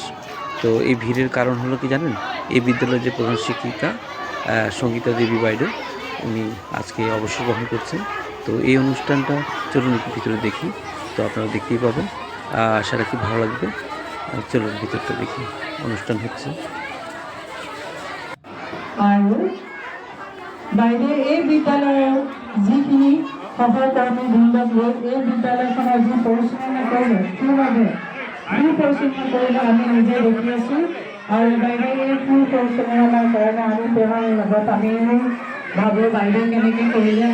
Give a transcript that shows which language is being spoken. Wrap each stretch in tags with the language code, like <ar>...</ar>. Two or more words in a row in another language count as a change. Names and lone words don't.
<bn>তো এই ভিড়ের কারণ হলো কি জানেন? এই বিদ্যালয়ের যে প্রধান শিক্ষিকা সঙ্গীতা দেবী বাইডো, উনি আজকে অবসর গ্রহণ করছেন। তো এই অনুষ্ঠানটা চলুন একটু ভিতরে দেখি। তো আপনারা দেখতেই পাবেন, আশা রাখি ভালো লাগবে। চলুন ভিতরটা দেখি, অনুষ্ঠান হচ্ছে।</bn> <as>আৰু বাইদেউ এই বিদ্যালয়ৰ যিখিনি সহকৰ্মী বৃন্দক লৈ এই বিদ্যালয়খনৰ যি পৰিচালনা কৰিলে, সেইবাবে ভূ পৰিচালনা কৰিলে আমি নিজে দেখি আছোঁ। আৰু বাইদেউ এই ভূ পৰিচালনাৰ কাৰণে আমি তেওঁৰ লগত আমিও ভাবোঁ বাইদেউ কেনেকৈ কৰিলে।</as>